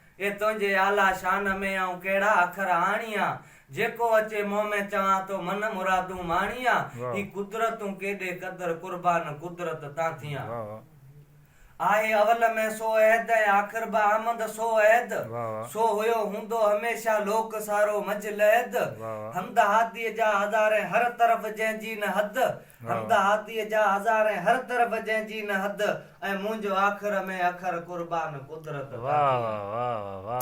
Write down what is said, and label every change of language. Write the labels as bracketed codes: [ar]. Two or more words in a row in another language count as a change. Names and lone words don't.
[sd] اي تنهنجي آلا شان ۾، ۽ ڪهڙا اکر هاڻيان. جيڪو اچي منهن ۾ چوان ٿو، من مرادون ماڻيان. واہ. هي قدرتون ڪيڏي قدر، قربان قدرت تان ٿيان. واہ، واہ. آهي اول ۾ سو عهد، ۽ آخر به آمد سو عهد. واہ، واہ. سو هيو هوندو هميشه لوڪ سارو مجلهد. واہ، واہ. حمد هاديءَ جا هزار، هر طرف جنهنجي نه حد. واہ، واہ. حمد هاديءَ جا هزار، هر طرف جنهنجي نه حد. ۽ منهنجو آخر ۾ اخر، قربان قدرت تان واہ، ٿيان. واہ، واہ، واہ، واہ.